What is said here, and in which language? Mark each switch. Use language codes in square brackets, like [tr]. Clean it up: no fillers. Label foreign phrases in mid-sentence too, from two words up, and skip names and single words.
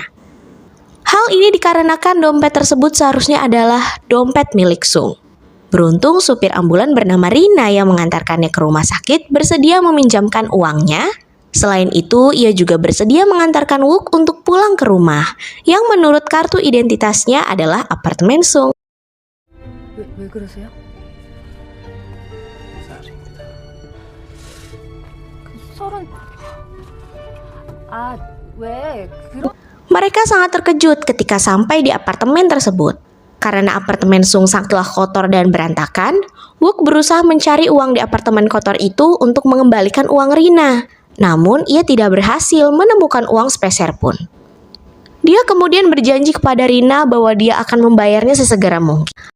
[id] Hal ini dikarenakan dompet tersebut seharusnya adalah dompet milik Sung. Beruntung supir ambulan bernama Rina yang mengantarkannya ke rumah sakit bersedia meminjamkan uangnya. Selain itu, ia juga bersedia mengantarkan Wook untuk pulang ke rumah, yang menurut kartu identitasnya adalah apartemen Sung. [ko] 왜 그러세요? 서른 왜 그런 [id] Mereka sangat terkejut ketika sampai di apartemen tersebut. Karena apartemen Sung sangatlah kotor dan berantakan, Wook berusaha mencari uang di apartemen kotor itu untuk mengembalikan uang Rina. Namun, ia tidak berhasil menemukan uang sepeser pun. Dia kemudian berjanji kepada Rina bahwa dia akan membayarnya sesegera mungkin.